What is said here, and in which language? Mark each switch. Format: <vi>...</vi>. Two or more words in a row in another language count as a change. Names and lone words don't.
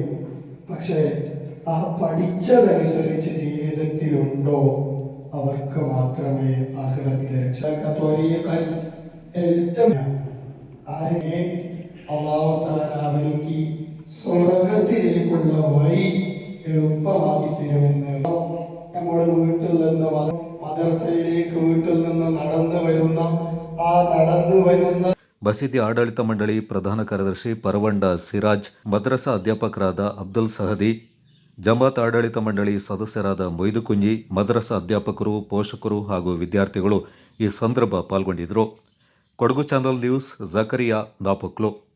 <ml>പക്ഷേ ആ പഠിച്ചതനുസരിച്ച് ജീവിതത്തിലുണ്ടോ അവർക്ക് മാത്രമേ ആഖിറത്തിലെ അവർക്ക് സ്വർഗത്തിലേക്കുള്ള വഴി എളുപ്പമാക്കി തരുമെന്ന് നമ്മുടെ വീട്ടിൽ നിന്ന് മദ്രസയിലേക്ക് വീട്ടിൽ നിന്ന് നടന്നു വരുന്ന</ml> <kn>ಮಸೀದಿ ಆಡಳಿತ ಮಂಡಳಿ ಪ್ರಧಾನ ಕಾರ್ಯದರ್ಶಿ ಪರವಂಡ ಸಿರಾಜ್, ಮದ್ರಸಾ ಅಧ್ಯಾಪಕರಾದ ಅಬ್ದುಲ್ ಸಹದಿ, ಜಮಾತ್ ಆಡಳಿತ ಮಂಡಳಿ ಸದಸ್ಯರಾದ ಮೊಯ್ದು ಕುಂಜಿ, ಮದ್ರಸಾ ಅಧ್ಯಾಪಕರು, ಪೋಷಕರು ಹಾಗೂ ವಿದ್ಯಾರ್ಥಿಗಳು ಈ ಸಂದರ್ಭ ಪಾಲ್ಗೊಂಡಿದ್ದರು. ಕೊಡಗು ಚಾನಲ್ ನ್ಯೂಸ್, ಜಕರಿಯಾ ನಾಪೊಕ್ಲು.</kn>